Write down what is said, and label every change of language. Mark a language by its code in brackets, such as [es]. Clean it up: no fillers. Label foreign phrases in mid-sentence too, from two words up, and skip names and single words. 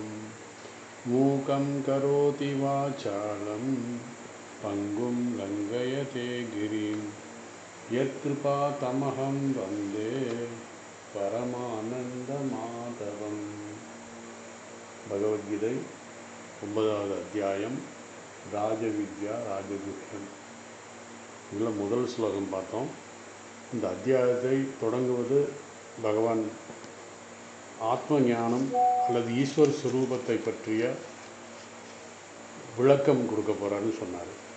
[sa] मूकं करोति वाचालं पङ्गुं लङ्घयते गिरिं यत्कृपातमहं वन्दे परमानन्दमाधवम्। [ta] भगवद्गीதை 9வது அத்தியாயம் ராஜவித்யா ராஜகுஹ்யம். இதில் முதல் ஸ்லோகம் பார்த்தோம். இந்த அத்தியாயத்தை தொடங்குவது பகவான் ஆத்ம ஞானம் அல்லது ஈஸ்வர ஸ்வரூபத்தை பற்றிய விளக்கம் கொடுக்க போகிறான்னு சொன்னார்.